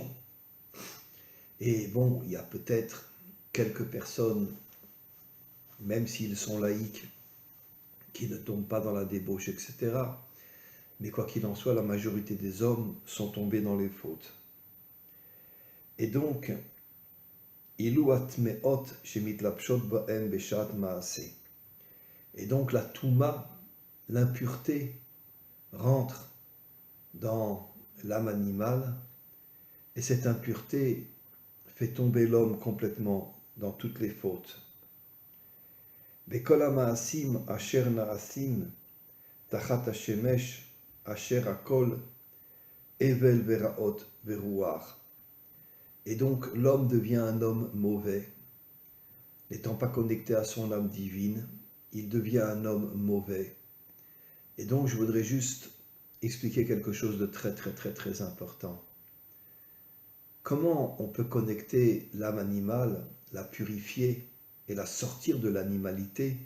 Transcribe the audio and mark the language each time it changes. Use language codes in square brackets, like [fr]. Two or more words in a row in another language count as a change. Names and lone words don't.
[fr] Et bon, il y a peut-être quelques personnes, même s'ils sont laïcs, qui ne tombent pas dans la débauche, etc. Mais quoi qu'il en soit, la majorité des hommes sont tombés dans les fautes. Et donc, [he] אלו הטמאות שמתלבשות בהם בשעת מעשה. [fr] Et donc la touma, l'impureté, rentre dans l'âme animale, et cette impureté fait tomber l'homme complètement dans toutes les fautes. [he] בכל המעשים אשר נעשים תחת השמש אשר הכל הבל ורעות רוח. [fr] Et donc l'homme devient un homme mauvais. N'étant pas connecté à son âme divine, il devient un homme mauvais. Et donc je voudrais juste expliquer quelque chose de très très très très important. Comment on peut connecter l'âme animale, la purifier et la sortir de l'animalité?